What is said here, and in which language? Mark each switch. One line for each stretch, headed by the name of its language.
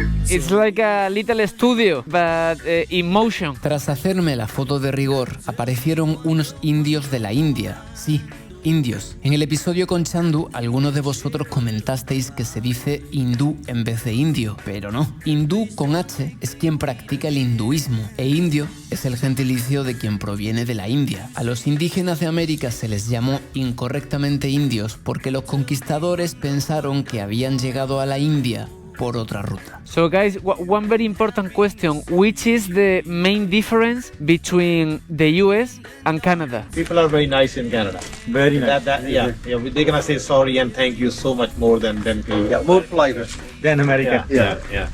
English: It's like a little studio, but in motion.
Spanish: Tras hacerme la foto de rigor, aparecieron unos indios de la India. Sí, indios. En el episodio con Chandu, algunos de vosotros comentasteis que se dice hindú en vez de indio, pero no. Hindú con H es quien practica el hinduismo e indio es el gentilicio de quien proviene de la India. A los indígenas de América se les llamó incorrectamente indios porque los conquistadores pensaron que habían llegado a la India por otra ruta.
English: So guys, one very important question. Which is the main difference between the US and Canada? People are very nice in Canada. Very nice. They're gonna say sorry and thank you so much more than Yeah, more polite than America. yeah.